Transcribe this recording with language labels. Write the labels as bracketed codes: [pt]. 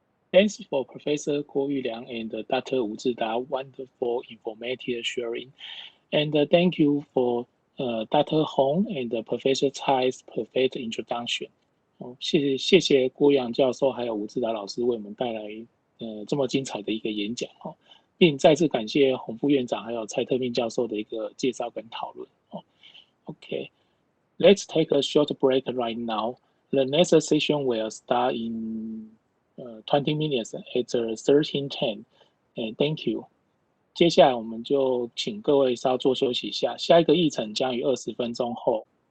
[en] Thanks for Professor Guo Yuliang and Dr. Wu Zhida wonderful informative sharing. And thank you for Dr. Hong and Professor Cai's perfect introduction. [zh] 谢谢郭阳教授还有吴志达老师为我们带来这么精彩的一个演讲哦，并再次感谢洪副院长还有蔡特命教授的一个介绍跟讨论哦。 [en] Okay, let's take a short break right now. The next session will start in 20 minutes at 13:10. And thank you. [zh] 接下来我们就请各位稍作休息一下，下一个议程将于20分钟后。